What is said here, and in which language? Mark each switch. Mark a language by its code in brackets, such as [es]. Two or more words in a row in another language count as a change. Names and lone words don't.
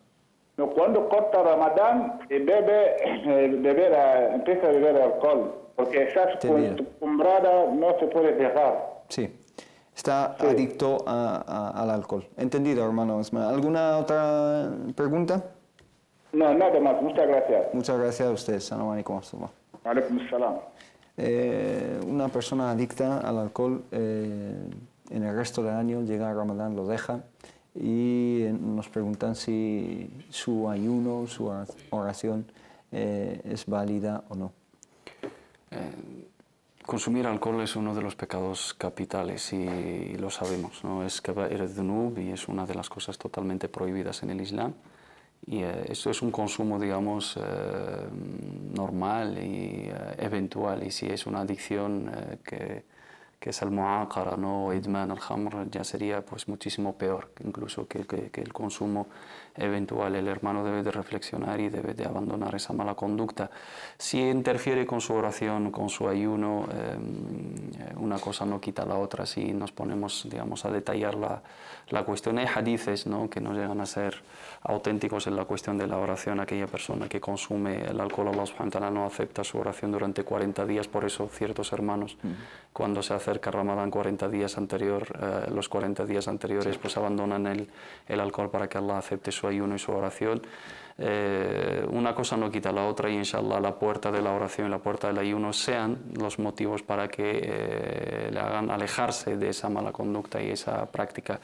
[es] No, cuando corta Ramadán, empieza a beber alcohol, porque estás acostumbrada, no se puede dejar. Sí, está adicto al alcohol. Entendido, hermano. ¿Alguna otra pregunta? No, nada más. Muchas gracias. Muchas gracias a usted. [ar] سلام عليكم. عليكم سلام. [es] Una persona adicta al alcohol en el resto del año, llega a Ramadán, lo deja y nos preguntan si su ayuno, su oración es válida o no. Consumir alcohol es uno de los pecados capitales y lo sabemos, ¿no? Es [ar] كبائر الذنوب [es] y es una de las cosas totalmente prohibidas en el Islam. Y esto es un consumo, digamos, normal y eventual. Y si es una adicción que es el mu'aqara, ¿no? [ar] إدمان الخمر, [es] ya sería pues muchísimo peor incluso que el consumo eventual. El hermano debe de reflexionar y debe de abandonar esa mala conducta. Si interfiere con su oración, con su ayuno, una cosa no quita la otra. Si nos ponemos, digamos, a detallar la cuestión, hay hadices, ¿no? Que no llegan a ser auténticos en la cuestión de la oración. Aquella persona que consume el alcohol, [ar] الله سبحانه وتعالى [es] no acepta su oración durante 40 días. Por eso ciertos hermanos, cuando se acerca Ramadán 40 días los 40 días anteriores, pues abandonan el alcohol para que Allah acepte su ayuno y su oración. Una cosa no quita la otra y inshallah la puerta de la oración y la puerta del ayuno sean los motivos para que le hagan alejarse de esa mala conducta y esa práctica.